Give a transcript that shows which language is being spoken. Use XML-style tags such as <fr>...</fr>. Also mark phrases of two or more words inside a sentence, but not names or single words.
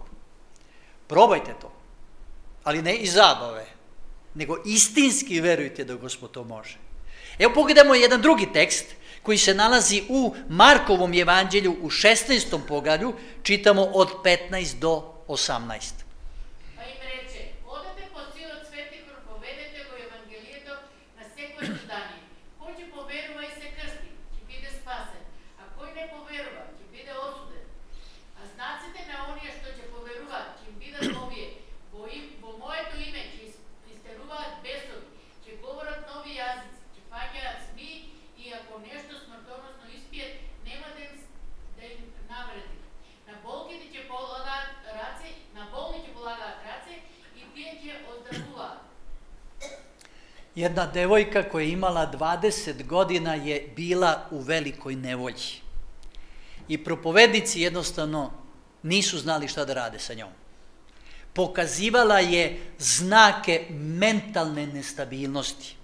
<sr>Probajte to, ali ne iz zabave, nego istinski verujte da Gospod to može. Evo pogledamo jedan drugi tekst koji se nalazi u Markovom evanđelju u 16. poglavlju, čitamo od 15 do 18.</sr> <mk>Pa им рече: одете по силот свети, проповедете го Евангелието на секој создание. Кој ќе поверува и се крсти, ќе биде спасен, а кој не поверува, ќе биде осуден. А знаците на оние што ќе поверуваат ќе им бидат овие: во моето име ќе истеруваат бесови, ќе говорат нови јазици, ќе фаќаат змии и ако нешто смртоносно испијат, нема да им навреди. На болните ќе полагаат раце, на болни ќе полагаат раце и тие ќе оздравуваат.</mk> <sr>Jedna devojka koja je imala 20 godina je bila u velikoj nevolji. I propovednici jednostavno nisu znali šta da rade sa njom. Pokazivala je znake mentalne nestabilnosti.</sr>